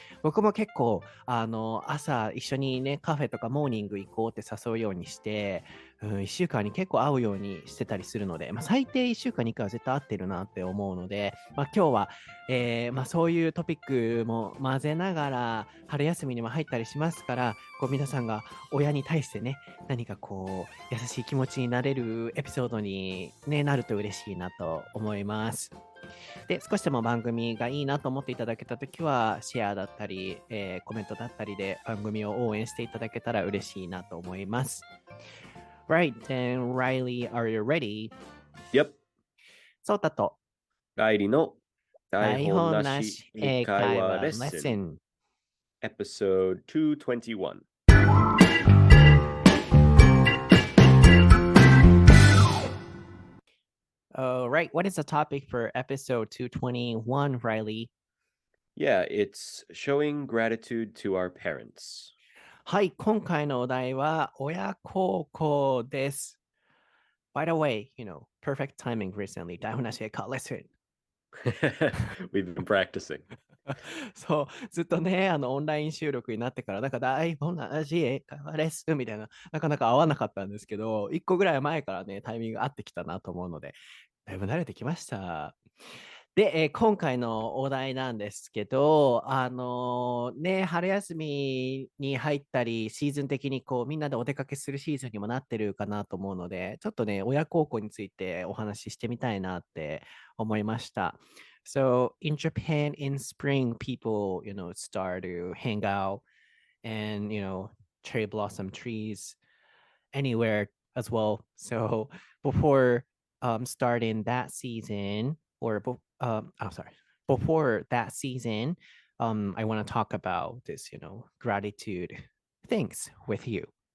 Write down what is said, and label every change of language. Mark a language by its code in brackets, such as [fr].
[ja] 僕も結構朝一緒にねカフェとかモーニング行こうって誘うようにして、1週間に結構会うようにしてたりするので、最低1週間に1回は絶対会ってるなって思うので、今日は、そういうトピックも混ぜながら春休みにも入ったりしますから、こう皆さんが親に対してね何かこう優しい気持ちになれるエピソードに、ね、なると嬉しいなと思います。で、少しでも番組がいいなと思っていただけたときはシェアだったり、コメントだったりで番組を応援していただけたら嬉しいなと思います。 [en] Right, then Riley, are you ready? Yep. [ja] そうたと Reillyの台本なし英会話レッスン [en] Episode 221. Right, what is the topic for episode 221, Riley? Yeah, it's showing gratitude to our parents. [ja] はい、今回のお題は親孝行です。 [en] By the way, perfect timing recently. [ja] 台本なし英会話レッスン。 [en] We've been practicing. [ja] そう、ずっとね、オンライン収録になってから、台本なし英会話レッスンみたいな、なかなか合わなかったんですけど、1個ぐらい前からね、タイミング合ってきたなと思うので、だいぶ慣れてきました。で、今回のお題なんですけど、春休みに入ったり、シーズン的にこうみんなでお出かけするシーズンにもなってるかなと思うので、ちょっとね、親孝行についてお話ししてみたいなって思いました。 [en] So in Japan, in spring, people, start to hang out and, cherry blossom trees anywhere as well. So before starting that season, before that season, I want to talk about this, gratitude things with you.